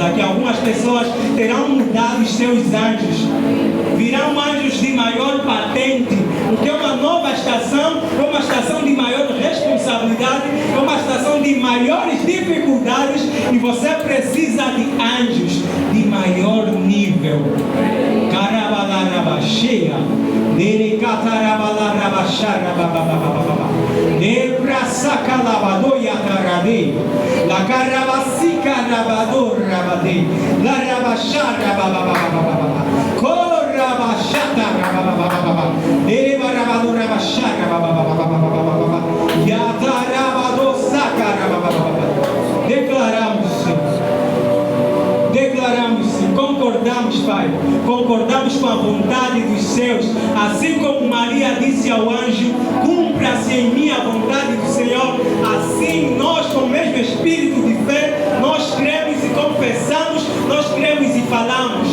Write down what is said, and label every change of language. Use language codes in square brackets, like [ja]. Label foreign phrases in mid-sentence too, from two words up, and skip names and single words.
[pt] Aqui algumas pessoas terão mudado os seus anjos, virão anjos de maior patente, porque é uma nova estação, é uma estação de maior responsabilidade, é uma estação de maiores dificuldades, e você precisa de anjos de maior nível. Carabalarabashea, Debrasacalabadoia tarade, la carabasica Rabador Rabade, La Rabashara Baba, Korabashata Baba, Eva Rabador Rabashara Baba, Yatarabado Sakara Baba. Declaramos, Senhor. Declaramos, Senhor. Concordamos, Pai. Concordamos com a vontade dos céus. Assim como Maria disse ao anjo: cumpra-se em mim a vontade do Senhor. Assim nós, com o mesmo espírito de fé, nós cremos e confessamos, nós cremos e falamos.